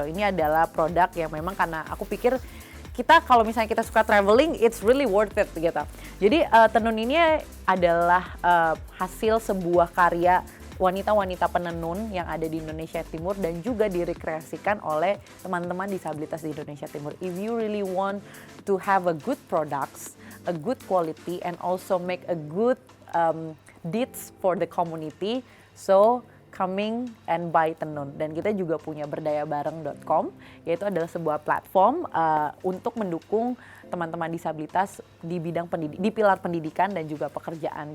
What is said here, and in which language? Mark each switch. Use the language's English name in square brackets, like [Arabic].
[Indonesian] Ini adalah produk yang memang karena aku pikir kita kalau misalnya kita suka traveling, [English] it's really worth it [Indonesian] gitu. Jadi tenun ini adalah hasil sebuah karya wanita-wanita penenun yang ada di Indonesia Timur dan juga direkreasikan oleh teman-teman disabilitas di Indonesia Timur. [English] If you really want to have a good products, a good quality, and also make a good deeds for the community, so coming and buy tenun. [Indonesian] Dan kita juga punya berdayabareng.com, yaitu adalah sebuah platform untuk mendukung teman-teman disabilitas di bidang di pilar pendidikan dan juga pekerjaan.